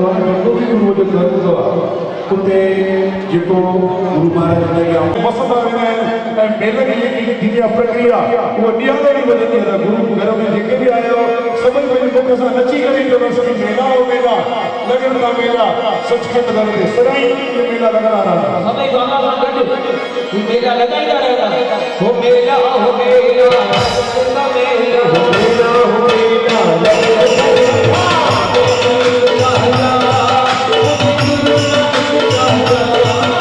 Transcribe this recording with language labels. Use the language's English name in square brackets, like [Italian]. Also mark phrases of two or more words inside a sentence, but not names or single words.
[Sindhi] आहे जेको बि गुरू जो घर हूंदो आहे उते जेको गुरु महाराज जी वसंदा वेंदा आहिनि ऐं मेले जी जेकी प्रक्रिया उहा ॾींहं ताईं वधंदी आहे गुरु घर में जेके बि आया सभई पंहिंजे मुख सां नची करे ईंदो मेला हो मेला लॻनि था मेला सचखंड घर ते सदाई मेला लॻंदा रहंदा सभई बाबा सां गॾु मेला लॻाईंदा रहंदा हो मेला हो मेला हो मेला